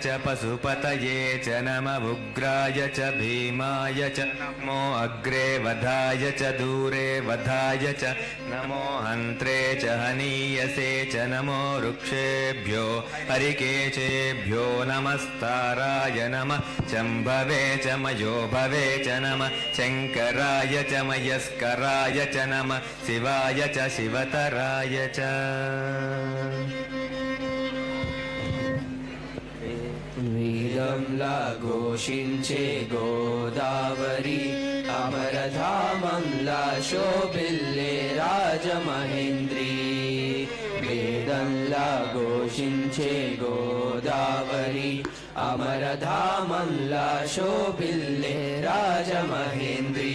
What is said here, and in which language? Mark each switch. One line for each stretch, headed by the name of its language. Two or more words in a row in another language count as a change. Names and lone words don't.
Sanskrit: पशुपतये च नमः उग्राय च भीमाय च नमो अग्रे वधाय च दूरे वधाय च नमो हन्त्रे च हनीयसे च नमो वृक्षेभ्यो हरिकेशेभ्यो नमस्ताराय नमः शम्भवे च मयो भवे च नमः शङ्कराय च मयस्कराय च नमः शिवाय च शिवतराय च
Telugu: వేదంలా ఘోషించే గోదావరి అమరధామంలా శోభిల్లే రాజమహేంద్రి. వేదంలా ఘోషించే గోదావరి అమరధామంలా శోభిల్లే రాజమహేంద్రి.